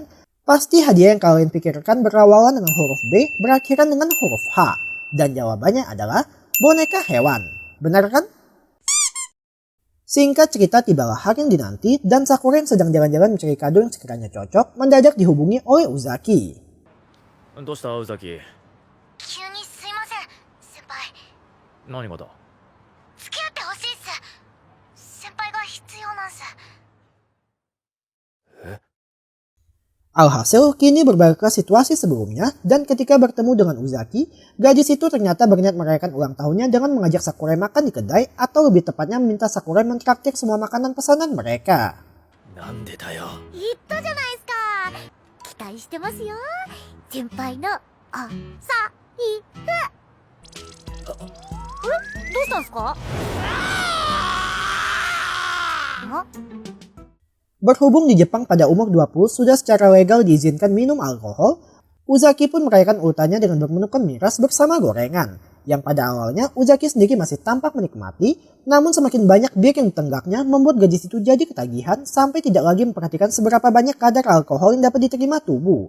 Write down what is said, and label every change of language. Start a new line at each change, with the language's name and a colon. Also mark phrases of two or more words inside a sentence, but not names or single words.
Indonesian: Pasti hadiah yang kalian pikirkan berawalan dengan huruf B berakhiran dengan huruf H. Dan jawabannya adalah boneka hewan. Benar kan? Singkat cerita tibalah hari yang dinanti dan Sakurai yang sedang jalan-jalan mencari kado yang sekiranya cocok mendadak dihubungi oleh Uzaki.
Japanese: どうしたウザキ。急にすいません、先輩。何がだ。付き合ってほしいっす。先輩が必要なんす。
Indonesian: Alhasil, kini berbalik ke situasi sebelumnya, dan ketika bertemu dengan Uzaki, gadis itu ternyata berniat merayakan ulang tahunnya dengan mengajak Sakurai makan di kedai, atau lebih tepatnya meminta Sakurai mentraktir semua makanan pesanan mereka.
Japanese: なんでだよ。言ったじゃないですか。期待してますよ。先輩のお財布。あれ、どうしたんすか？
Indonesian: Berhubung di Jepang pada umur 20 sudah secara legal diizinkan minum alkohol, Uzaki pun merayakan urutannya dengan bermenukan miras bersama gorengan. Yang pada awalnya Uzaki sendiri masih tampak menikmati, namun semakin banyak bir yang ditenggaknya membuat gadis itu jadi ketagihan sampai tidak lagi memperhatikan seberapa banyak kadar alkohol yang dapat diterima tubuh.